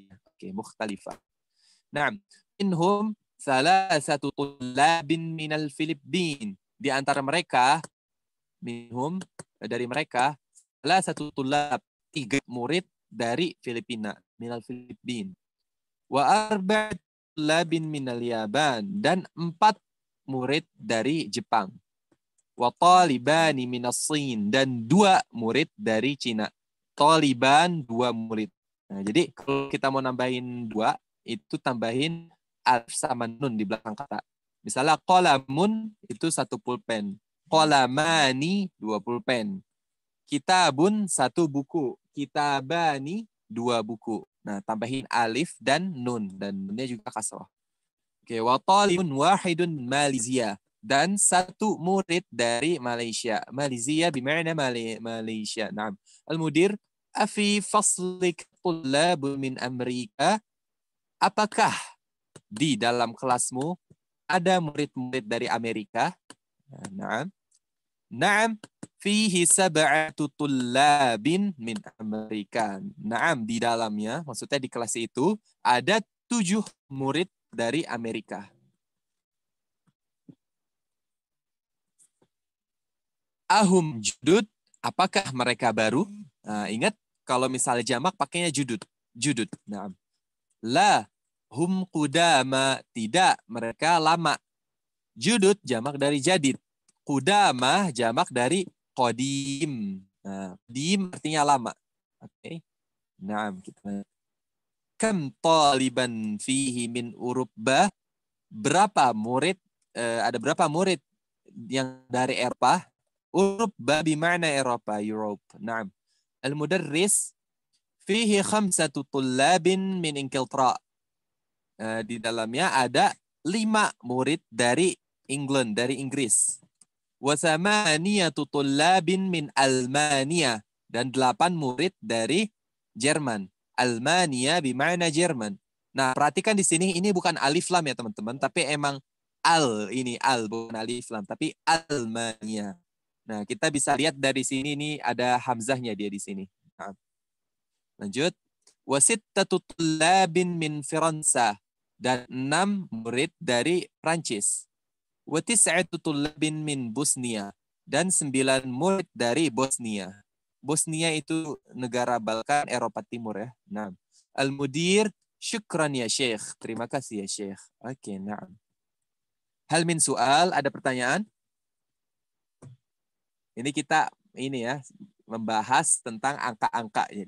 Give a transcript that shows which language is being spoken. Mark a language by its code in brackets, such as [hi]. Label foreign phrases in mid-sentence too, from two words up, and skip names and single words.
[ar] Oke, mukhtalifah. Nah, منهم ثلاثة طلاب من الفلبين. [id] Di antara mereka, minhum dari mereka, [ar] ثلاثة طلاب, [id] 3 murid dari Filipina, [ar] من الفلبين. وأربعة طلاب من اليابان, [id] dan 4 murid dari Jepang. [ar] وطالبان من الصين, [id] dan 2 murid dari Cina. Taliban 2 murid. Nah, jadi kalau kita mau nambahin 2, itu tambahin alif sama nun di belakang kata. Misalnya qalamun itu 1 pulpen. Qalamani 2 pulpen. Kitabun 1 buku. Kitabani 2 buku. Nah, tambahin alif dan nun. Dan nunnya juga kasrah. [ar] Oke, وطالب واحد Malaysia. [id] Dan 1 murid dari Malaysia. Malaysia bima'na Malaysia. Naam. [ar] المدير، أفي فصلك طلاب من أمريكا. [id] Apakah di dalam kelasmu ada murid-murid dari Amerika. Naam. [ar] نعم، فيه سبعة طلاب من أمريكا. [id] Naam, di dalamnya, maksudnya di kelas itu, ada 7 murid dari Amerika. [ar] أهم جدد, [id] apakah mereka baru? Nah, ingat, kalau misalnya jamak pakainya judud. [ar] جدد، نعم. لا, هم قدماء, [id] tidak, mereka lama. Judud, jamak dari jadid. Qudama jamak dari qadim. Nah, qadim artinya lama. Oke. Nah, kita [ar] كم طالبا فيه من أوروبا? [id] Berapa murid ada berapa murid yang dari Eropa? Uruba bima'na Eropa, Europe. Naam. [ar] المدرس فيه خمسة طلاب من إنجلترا. [id] Di dalamnya ada 5 murid dari England, dari Inggris. [ar] وثمانية طلاب من ألمانيا. [id] Dan 8 murid dari Jerman. Almania bima'na Jerman. Nah, perhatikan di sini ini bukan alif lam ya teman-teman, tapi emang ini bukan alif lam, tapi Almania. Nah, kita bisa lihat dari sini ini ada hamzahnya dia di sini. Nah, lanjut. [ar] وستة طلاب من فرنسا. [id] Dan 6 murid dari Prancis. [ar] وتسعة طلاب من بوسنيا, [id] dan 9 murid dari Bosnia. Bosnia itu negara Balkan Eropa Timur ya. [ar] Nah, المدير شكرا يا شيخ. [id] Terima kasih ya Syekh. Oke, nah. [ar] هل من سؤال, [id] ada pertanyaan? Ini kita ya membahas tentang angka-angka jadi.